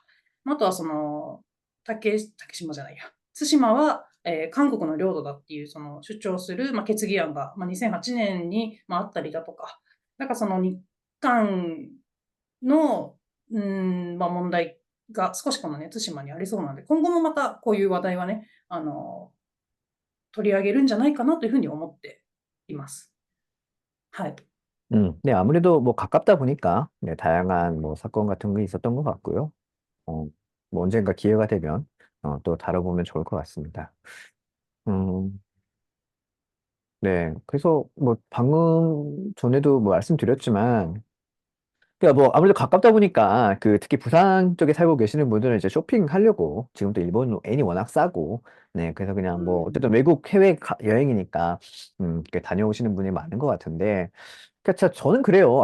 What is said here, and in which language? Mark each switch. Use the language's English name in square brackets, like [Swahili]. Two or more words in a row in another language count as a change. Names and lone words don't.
[Japanese] あとはその、竹島じゃないや、対馬は、韓国の領土だっていうその主張する、決議案が、2008年に、あったりだとか、なんかその日韓の、問題が少しこのね、対馬にありそうなので、今後もまたこういう話題はね、取り上げるんじゃないかなというふうに思っています。はい。 [Korean] 네, 아무래도 뭐 가깝다 보니까 네, 다양한 뭐 사건 같은 게 있었던 것 같고요. 어, 뭐 언젠가 기회가 되면 또 다뤄보면 좋을 것 같습니다. 음, 네. 그래서 뭐 방금 전에도 뭐 말씀드렸지만 그러니까 뭐 아무래도 가깝다 보니까 그 특히 부산 쪽에 살고 계시는 분들은 이제 쇼핑하려고 지금 또 일본 엔이 워낙 싸고 네 그래서 그냥 뭐 어쨌든 외국 해외 여행이니까 이렇게 다녀오시는 분이 많은 것 같은데 그러니까 저는 그래요.